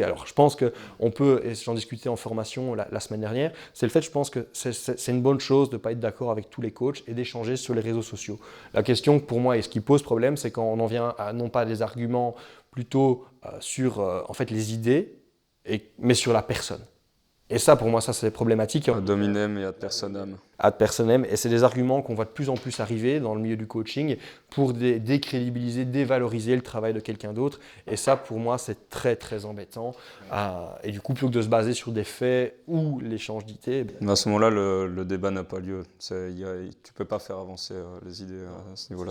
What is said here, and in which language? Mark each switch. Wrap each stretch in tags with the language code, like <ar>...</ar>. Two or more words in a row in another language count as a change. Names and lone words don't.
<fr>Alors je pense qu'on peut, et j'en discutais en formation la semaine dernière, c'est le fait je pense que c'est une bonne chose de ne pas être d'accord avec tous les coachs et d'échanger sur les réseaux sociaux. La question pour moi et ce qui pose problème c'est quand on en vient à non pas des arguments plutôt sur en fait les idées, mais sur la personne. Et ça, pour moi, ça c'est problématique.</fr> <la>Ad hominem et ad personam. Ad personam.</la> <fr>Et c'est des arguments qu'on voit de plus en plus arriver dans le milieu du coaching pour décrédibiliser, dévaloriser le travail de quelqu'un d'autre. Et ça, pour moi, c'est très, très embêtant. Et du coup, plutôt que de se baser sur des faits ou l'échange d'idées. Mais à ce moment-là, le débat n'a pas lieu. Tu ne peux pas faire avancer les idées à ce niveau-là.</fr>